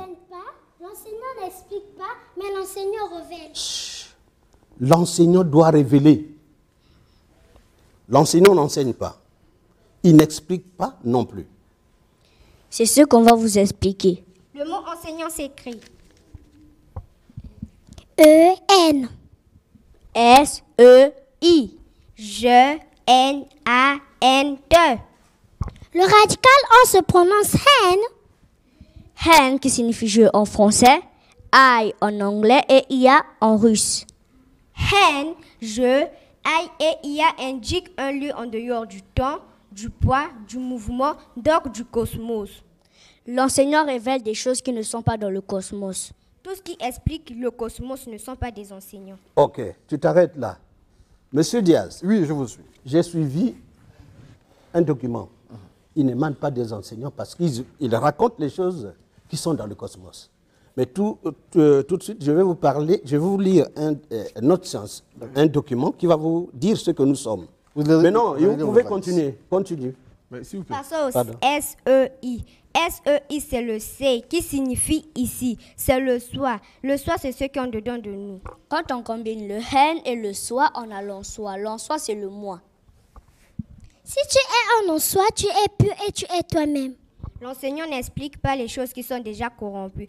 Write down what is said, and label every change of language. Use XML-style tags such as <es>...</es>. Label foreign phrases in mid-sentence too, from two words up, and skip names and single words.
<fr>L'enseignant n'explique pas, mais l'enseignant révèle. L'enseignant doit révéler. L'enseignant n'enseigne pas. Il n'explique pas non plus. C'est ce qu'on va vous expliquer. Le mot enseignant s'écrit E-N. S-E-I. Je-N-A-N-T. Le radical en se prononce hen. Hen qui signifie je en français, I en anglais et IA en russe. Hen, je, I et IA indiquent un lieu en dehors du temps, du poids, du mouvement, donc du cosmos. L'enseignant révèle des choses qui ne sont pas dans le cosmos. Tout ce qui explique le cosmos ne sont pas des enseignants. Ok, tu t'arrêtes là. Monsieur Diaz. Oui, je vous suis. J'ai suivi un document. Il n'émane pas des enseignants parce qu'ils racontent les choses qui sont dans le cosmos. Mais tout de suite, je vais vous lire une autre science, un document qui va vous dire ce que nous sommes. Mais non, vous pouvez continuer. Continue. Passons au S-E-I. S-E-I, c'est le C qui signifie ici. C'est le soi. Le soi, c'est ce qui est en dedans de nous. Quand on combine le hen et le soi, on a l'en-soi. L'en-soi, c'est le moi. Si tu es en soi, tu es pur et tu es toi-même. L'enseignant n'explique pas les choses qui sont déjà corrompues.</fr>